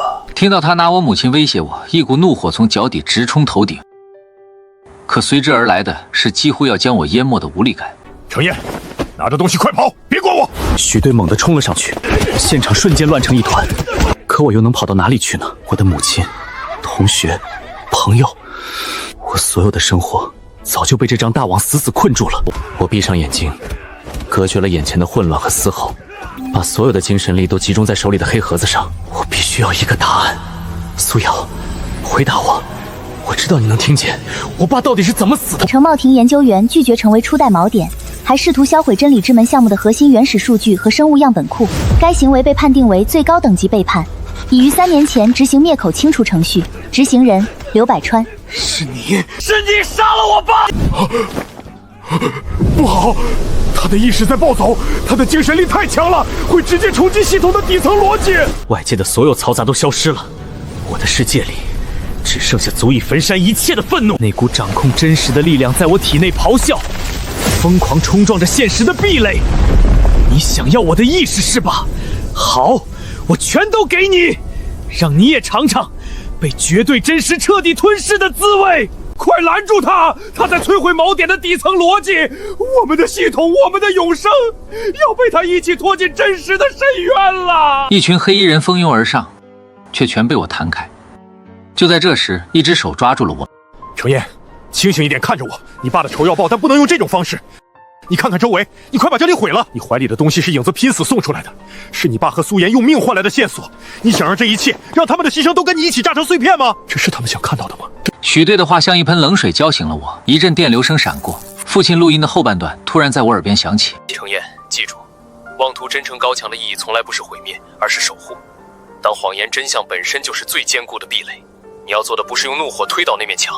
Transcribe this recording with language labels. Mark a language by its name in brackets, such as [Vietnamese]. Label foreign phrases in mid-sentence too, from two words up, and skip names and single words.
[Chinese] 聽到他拿我母親威脅我，一股怒火從腳底直衝頭頂，可隨之而來的是幾乎要將我淹沒的無力感。程燁，拿着東西快跑，別管我！許隊猛地衝了上去，現場瞬間亂成一團。可我又能跑到哪裡去呢？我的母親、同學、朋友，我所有的生活早就被这张大网死死困住了。我闭上眼睛，隔绝了眼前的混亂和嘶吼，把所有的精神力都集中在手里的黑盒子上。我必须要一个答案。苏瑶，回答我。我知道你能听见，我爸到底是怎么死的？程茂庭研究员拒绝成为初代锚点，还試圖销毁真理之门项目的核心原始数据和生物樣本庫。該行為被判定為最高等級背叛，已於3年前執行滅口清除程序。執行人劉百川。是你殺了我爸！不好，他的意識在暴走，他的精神力太強了，會直接衝擊系統的底層邏輯。外界的所有嘈雜都消失了，我的世界裡只剩下足以焚山一切的憤怒。那股掌控真實的力量在我體內咆哮，瘋狂衝撞着現實的壁壘。你想要我的意識是吧？好，我全都給你，讓你也嘗嘗被絕對真實徹底吞噬的滋味。快攔住他！他在摧毀锚點的底層邏輯，我們的系統，我們的永生，要被他一起拖進真實的深淵了。一群黑衣人蜂擁而上，卻全被我彈開。就在這時，一隻手抓住了我。程焱，清醒一點，看着我。你爸的仇要報，但不能用這種方式。你看看周圍，你快把這裡毀了。你懷裡的東西是影子拼死送出來的，是你爸和蘇妍用命換來的線索。你想讓這一切，讓他們的犧牲都跟你一起炸成碎片嗎？這是他們想看到的嗎？許隊的話像一盆冷水澆醒了我，一陣電流聲閃過，父親錄音的後半段突然在我耳邊響起。程焱，記住，妄圖真誠高牆的意義從來不是毀滅，而是守護。當謊言真相本身就是最堅固的壁壘，你要做的不是用怒火推倒那面牆，